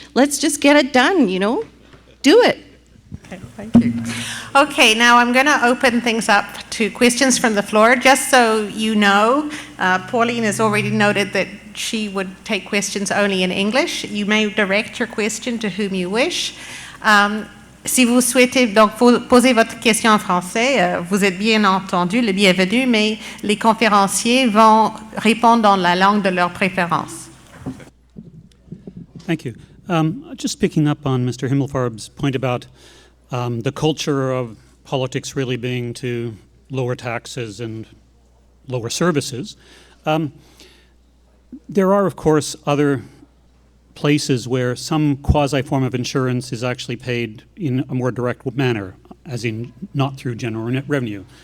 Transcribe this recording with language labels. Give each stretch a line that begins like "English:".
English: Let's just get it done, Do it. Okay, thank you. Okay, now I'm going to open things up to questions from the floor. Just so you know, Pauline has already noted that she would take questions only in English. You may direct your question to whom you wish.
French: Si vous souhaitez donc poser votre question en français, vous êtes bien entendu le bienvenu, mais les conférenciers vont répondre dans la langue de leur préférence.
English: Thank you. Just picking up on Mr. Himmelfarb's point about the culture of politics really being to lower taxes and lower services. There are, of course, other places where some quasi-form of insurance is actually paid in a more direct manner, as in not through general revenue.